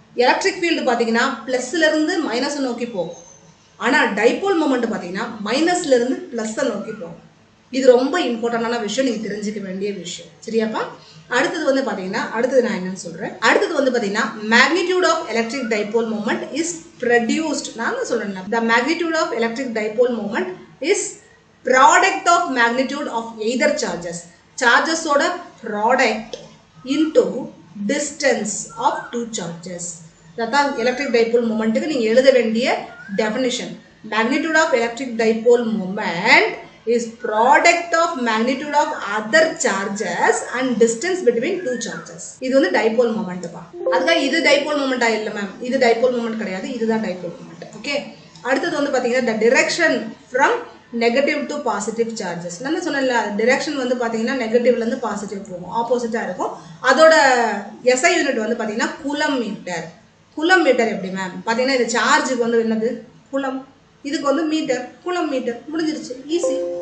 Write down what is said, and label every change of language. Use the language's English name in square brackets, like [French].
[Tamil] Electric field பார்த்தீங்கன்னா ப்ளஸ்லேருந்து மைனஸை நோக்கி போகும். ஆனால் டைபோல் மொமெண்ட் பார்த்தீங்கன்னா மைனஸ்லேருந்து ப்ளஸ்ஸை நோக்கி போகும். இது ரொம்ப இம்பார்ட்டண்டான விஷயம், நீங்கள் தெரிஞ்சுக்க வேண்டிய விஷயம். சரியாப்பா? அடுத்தது வந்து பார்த்தீங்கன்னா அடுத்தது நான் என்னன்னு சொல்கிறேன். அடுத்தது வந்து பார்த்தீங்கன்னா [English] Magnitude of electric dipole moment is produced. [Tamil] நான் சொல்கிறேன் [English] The magnitude of electric dipole moment is product of magnitude of either charges ஓட product into distance of two charges. [Tamil] அதான் எலக்ட்ரிக் டைபோல் மொமெண்ட்டுக்கு நீங்கள் எழுத வேண்டிய definition. [English] magnitude of electric dipole moment is product of magnitude of other charges and distance between two charges. [Tamil] இது வந்து dipole moment பா. அதுக்காக இது டைபோல் மொமெண்டா இல்லை மேம், இது டைபோல் மொமெண்ட் கிடையாது, இதுதான் டைபோல் மொமெண்ட். ஓகே, அடுத்தது வந்து பார்த்தீங்கன்னா [English] the direction from negative to positive charges. [Tamil] நான் சொன்னேன்ல டிரெக்ஷன் வந்து பார்த்தீங்கன்னா நெகட்டிவ்லேருந்து பாசிட்டிவ் போகும், ஆப்போசிட்டாக இருக்கும். அதோட எஸ்ஐ யூனிட் வந்து பார்த்தீங்கன்னா குலம் மீட்டர். குலம் மீட்டர் எப்படி மேம் பார்த்தீங்கன்னா இது சார்ஜுக்கு வந்து என்னது குலம், இதுக்கு வந்து மீட்டர், குலம் மீட்டர், முடிஞ்சிருச்சு, ஈஸி.